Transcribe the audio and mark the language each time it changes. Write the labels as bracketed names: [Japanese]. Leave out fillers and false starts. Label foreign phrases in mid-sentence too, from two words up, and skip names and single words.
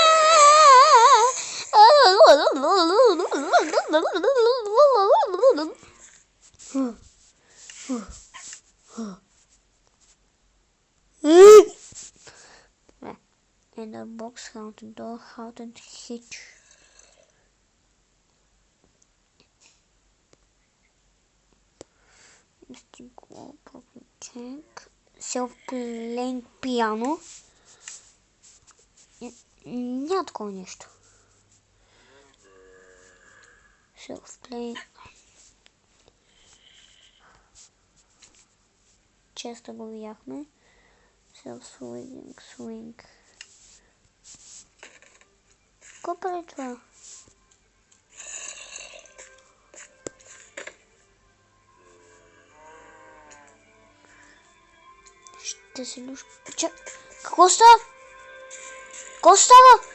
[English] Ender Box, Haunted Door, Haunted Hitch. Self-playing piano. [Bulgarian] Няма такова нещо. Self-playing. Често го видяхме. Self-swing. Какво прави това? Ще си люш... Какво става? Какво става?